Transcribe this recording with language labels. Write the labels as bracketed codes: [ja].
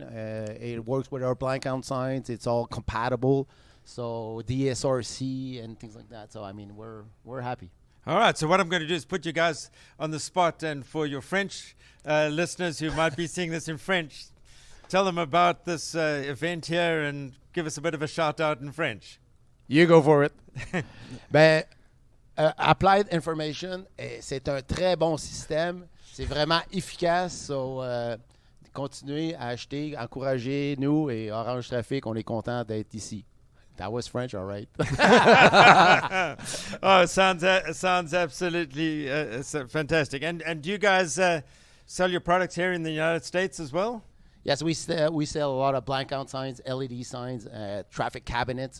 [en] It works with our blank count signs. It's all compatible. So DSRC and things like that. So we're happy. All right, so what I'm going to do is put you guys on the spot, and for your French listeners who might be seeing this in French, tell them about this event here and give us a bit of a shout out in French. You go for it. [fr] Ben, Applied Information, c'est un très bon système. C'est vraiment efficace. So, continuez à acheter, encouragez nous et Orange Trafic. On est content d'être ici. [en] That was French, all right. Oh, sounds absolutely fantastic. And do you guys sell your products here in the United States as well? Yes, we sell a lot of blank-out signs, LED signs, traffic cabinets.